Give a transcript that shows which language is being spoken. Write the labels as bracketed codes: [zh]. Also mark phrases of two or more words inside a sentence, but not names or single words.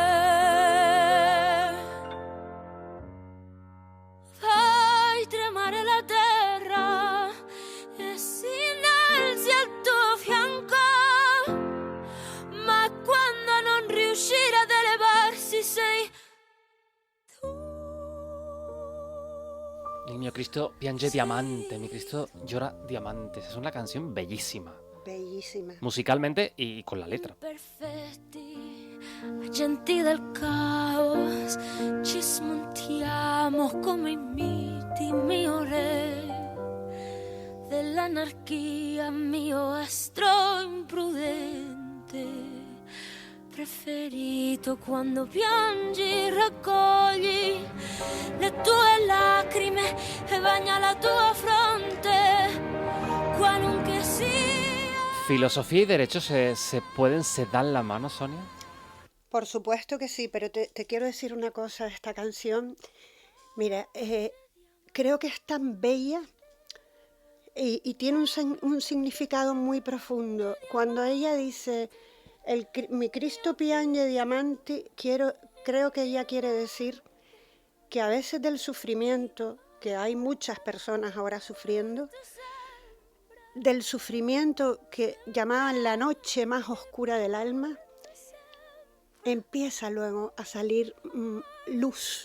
[it] Fai tremare la terra e si innalzi al tuo fianco, ma quando non riuscire ad elevarsi sei [es] El [it] mio Cristo piange diamante, [es] mi Cristo llora diamantes. Es una canción bellísima, Bellísima. musicalmente y con la letra. [it] perfetti, agenti del caos, ci smontiamo come i miti, mio re dell'anarchia, mio astro imprudente. Preferito quando piangi, raccogli le tue lacrime e bagna la tua fronte, qualunque sia. [es] ¿Filosofía y derecho se dan la mano, Sonia? Por supuesto que sí, pero te quiero decir una cosa de esta canción. Mira, creo que es tan bella y tiene un significado muy profundo. Cuando ella dice, [it] mi Cristo piange diamanti, [es] creo que ella quiere decir que a veces del sufrimiento, que hay muchas personas ahora sufriendo, del sufrimiento que llamaban la noche más oscura del alma, empieza luego a salir luz.